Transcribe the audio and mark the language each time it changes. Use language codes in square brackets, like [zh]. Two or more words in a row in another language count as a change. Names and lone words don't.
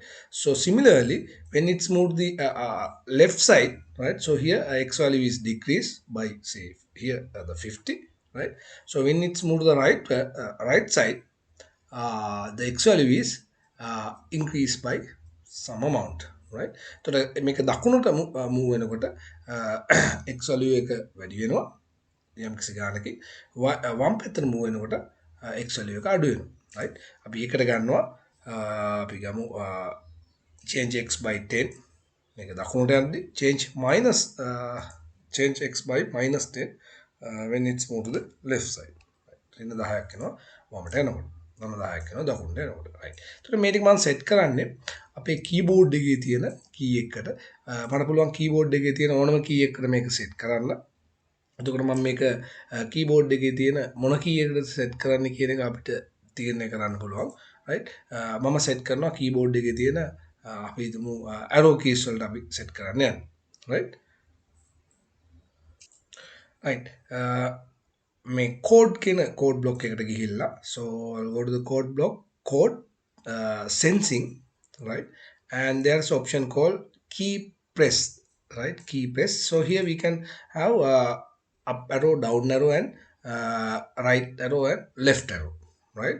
[en] So similarly when it's moved the left side, right? So here x value is decreased by, say, here the 50, right? So when it's moved to the right side, the x value is increased by some amount, right? [si] So මේක දකුණට move වෙනකොට [en] x value [si] එක වැඩි වෙනවා යම් කිසි ගානකින් වම් පැත්තට move වෙනකොට [en] x value [si] එක අඩු වෙනවා, right? අපි ඒකට ගන්නවා අපි ගමු [en] change x by 10 [si] මේක දකුණට යද්දී [en] change x by -10 when it's moved to the left side, right? [si] ඉන්න 10ක් එනවා වමට එනකොට 10ක් එනවා දකුණට එනකොට, right? එතකොට මේ ටික මම සෙට් කරන්නේ අපේ කීබෝඩ් එකේ තියෙන කී එකකට මට පුළුවන් කීබෝඩ් එකේ තියෙන ඕනම කී එකකට මේක සෙට් කරන්න. එතකොට මම මේක කීබෝඩ් එකේ තියෙන මොන කී එකකටද සෙට් කරන්න කියන එක අපිට තීරණය කරන්න පුළුවන්, right? මම සෙට් කරනවා කීබෝඩ් එකේ තියෙන අපි හිතමු [en] arrow keys [si] වලට අපි සෙට් කරන්න යන්න, right? [en] right [si] මේ code කියන [en] code block [si] එකට ගිහිල්ලා [en] so I'll go to the code block code sensing, right? And there's option called key press, right? Key press. So here we can have up arrow, down arrow, and right arrow and left arrow, right?